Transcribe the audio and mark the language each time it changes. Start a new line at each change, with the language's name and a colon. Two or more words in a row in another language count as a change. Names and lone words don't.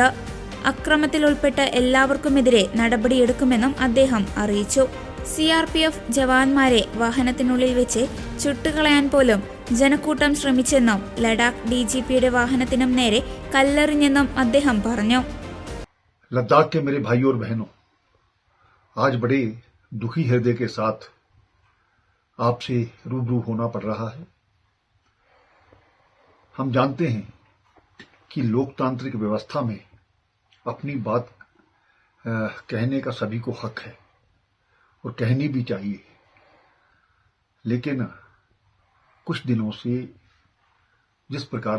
Malayalam: അക്രമത്തിൽ ഉൾപ്പെട്ട എല്ലാവർക്കുമെതിരെ നടപടിയെടുക്കുമെന്നും അദ്ദേഹം അറിയിച്ചു. CRPF ജവാന്മാരെ വാഹനത്തിനുള്ളിൽ വെച്ച് ചുട്ടുകളയാൻ പോലും ജനക്കൂട്ടം ശ്രമിച്ചെന്നും ലഡാക്ക് DGPയുടെ വാഹനത്തിനും നേരെ കല്ലെറിഞ്ഞെന്നും അദ്ദേഹം പറഞ്ഞു.
Hindi: लद्दाख के मेरे भाइयों और बहनों, आज बड़े दुखी हृदय के साथ आपसे रूबरू होना पड़ रहा है। हम जानते हैं कि लोकतांत्रिक व्यवस्था में अपनी बात कहने का सभी को हक है और कहनी भी चाहिए, लेकिन कुछ दिनों से जिस प्रकार